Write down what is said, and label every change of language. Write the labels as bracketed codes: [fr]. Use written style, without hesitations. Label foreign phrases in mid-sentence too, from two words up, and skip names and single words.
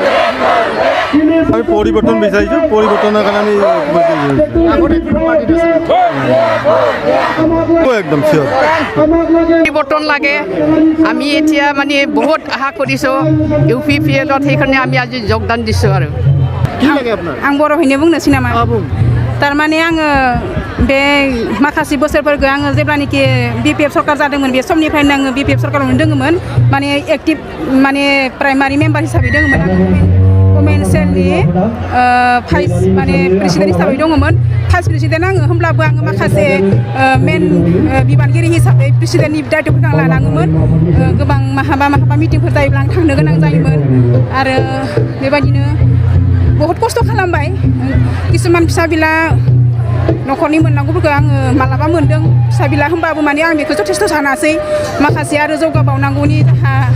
[as] আমি পৰিৱৰ্তন বিচাৰিছোঁ পৰিৱৰ্তনৰ কাৰণে আমি একদম চিয়ৰ পৰিৱৰ্তন লাগে আমি এতিয়া মানে বহুত আশা কৰিছোঁ UPPL সেইকাৰণে আমি আজি যোগদান দিছোঁ আৰু কি লাগে আপোনাৰ [brx] आं बर' हैनो बुंनोसै नामा थारमाने आङो बे माखासे बोसोरफोरखौ आङो जेब्लानोखि BPF सरकार जादोंमोन बे समनिफ्रायनो आङो BPF सरकारावनो दङमोन माने एक्टिभ माने [en] primary member [brx] हिसाबै दङमोन आङो वमेन सेलनि भाइस माने प्रेसिडेन्ट हिसाबै दङमोन [en] vice president [brx] आङो होमब्लाबो आङो माखासे मेन बिबानगिरि हिसाबै प्रेसिडेन्टनि दायित्वफोरखौ आं लानाङोमोन गोबां माहाबा मिटिंफोर जायोब्ला आं थांनो गोनां जायोमोन आरो बेबायदिनो बहुत खस्थ' खालामबाय किसुमान फिसा बिला न'खरनि मोननांगौफोरखौ आङो मालाबा मोन्दों फिसा बिला होमबाबो माने आं बेखौ जथेस्थ' सानासै माखासे आरो जौगाबावनांगौनि जाहा